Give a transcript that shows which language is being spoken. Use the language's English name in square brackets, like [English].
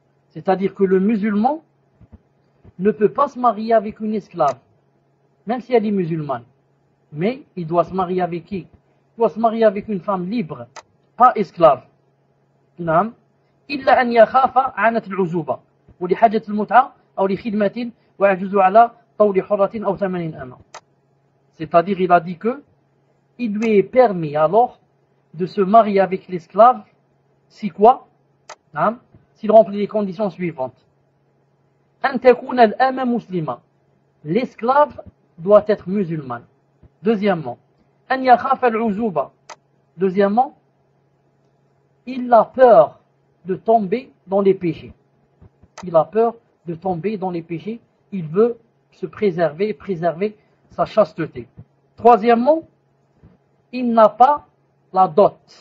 [French] C'est-à-dire que le musulman ne peut pas se marier avec une esclave, même si elle est musulmane. Mais il doit se marier avec qui? Il doit se marier avec une femme libre, pas esclave. [Arabic] إلا أن يخاف عنة العزوبة ولحاجة المتعة أو لخدمة ويعجز على طول حرة أو ثمن أمة. [French] C'est-à-dire, il a dit que il lui est permis alors de se marier avec l'esclave si quoi? S'il remplit les conditions suivantes. [Arabic] أن تكون الأمة مسلمة. [French] L'esclave doit être musulmane. Deuxièmement, [Arabic] أن يخاف العزوبة. [French] Deuxièmement, il a peur de tomber dans les péchés. Il a peur de tomber dans les péchés. Il veut se préserver sa chasteté. Troisièmement, il n'a pas la dot.